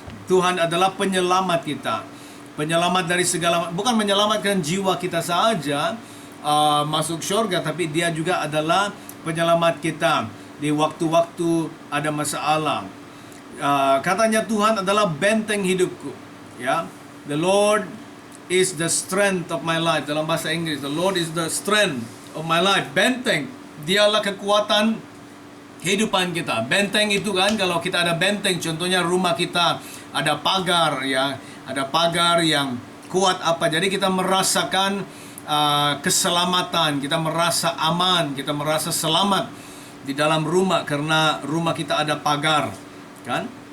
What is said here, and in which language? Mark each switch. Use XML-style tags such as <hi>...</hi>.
<id>Tuhan adalah penyelamat kita. Penyelamat dari segala, bukan menyelamatkan jiwa kita saja masuk syurga, tapi dia juga adalah penyelamat kita di waktu-waktu ada masalah. Katanya Tuhan adalah benteng hidupku. Ya,</id> <en>the Lord is the strength of my life.</en> <id>Dalam bahasa Inggris,</id> <en>the Lord is the strength of my life.</en> <id>Benteng, dialah kekuatan kehidupan kita. Benteng itu kan, kalau kita ada benteng, contohnya rumah kita ada pagar, ya, ada pagar yang kuat apa. Jadi kita merasakan keselamatan, kita merasa aman, kita merasa selamat di dalam rumah karena rumah kita ada pagar, kan?</id>